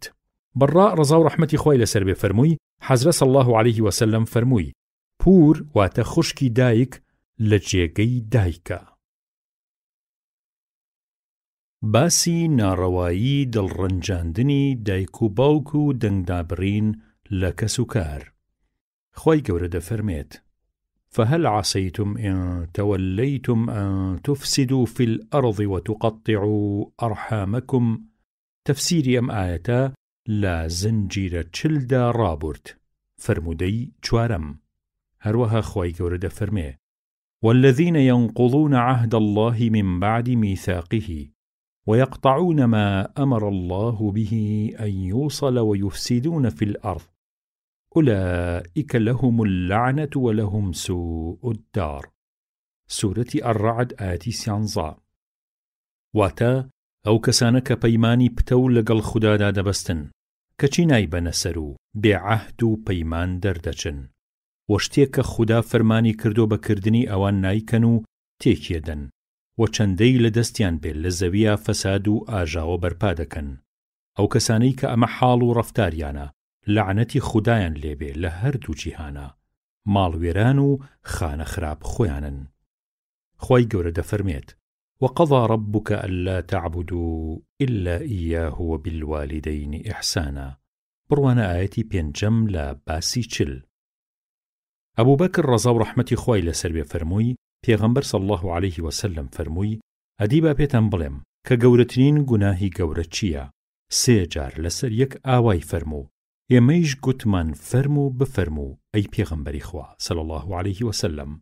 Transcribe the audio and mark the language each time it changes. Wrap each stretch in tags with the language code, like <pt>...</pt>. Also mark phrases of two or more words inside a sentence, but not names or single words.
<ckb>بەڕا ڕەزا و ڕەحمەتی خوای لەسەر بێ فەرمووی: حەزرەت</ckb> <ar>صلی الله عليه وسلم</ar> <ckb>فەرمووی: پور واتە خوشکی دایک لە جێگەی دایکە. باسی ناڕەوایی دڵڕەنجاندنی دایک و باوک و دەنگدابڕین لە کەس و کار. خوای گەورە دەفەرمێت:</ckb> <ar>فهل عسيتم إن توليتم أن تفسدوا في الأرض وتقطعوا أرحامكم. تفسيري أم آية لا زنجير تشلدا رابورت فرمودي چوارم.</ar> <ckb>هروها خواي گەورە دەفەرمێ:</ckb> <ar>والذين ينقضون عهد الله من بعد ميثاقه ويقطعون ما أمر الله به أن يوصل ويفسدون في الأرض أولئك لهم اللعنة ولهم سوء الدار. سورة الرعد آية 13.</ar> <ckb>واتا ئەو کەسانە کە پەیمانی پتە و لەگەڵ خودادا دەبەستن کەچی نایبەنە سەر و بێعەهد و پەیمان دەردەچن و شتێک کە خوددا فەرمانی کردو بەکردنی ئەوان نایکەن و تێکیەدەن و چەندەی لە دەستیان بێت لە زەویە فەساد و ئاژاوە بەرپا دەکەن. ئەو کەسانەی کە ئەمە حاڵ و ڕەفتاریانە لعنەتی خودایان لێبێ لە هەردوو جیهانە، ماڵوێران و خانە خراپ خۆیانن. خوای گەورە دەفەرمێت:</ckb> <ar>وقضى ربك ألا تعبدوا إلا إياه وبالوالدين إحسانا.</ar> <ckb>بڕوانە ئاەتی پێنجەم لە باسی چل. ئەبوو بەکر ڕەزا و ڕەحمەتی خوای لەسەر بێ فەرمووی: پێغەمبەر</ckb> <ar>صلی الله عليه وسلم</ar> <ckb>فەرمووی: ئەدی با پێتان بڵێم کە گەورەترین گوناهی گەورە چییە؟ 3 جار لەسەر یەک ئاوای فەرموو. ئێمەیش گوتمان فەرموو بفەرموو ئەی پێغەمبەری خوا</ckb> <ar>صلی الله عليه وسلم.</ar>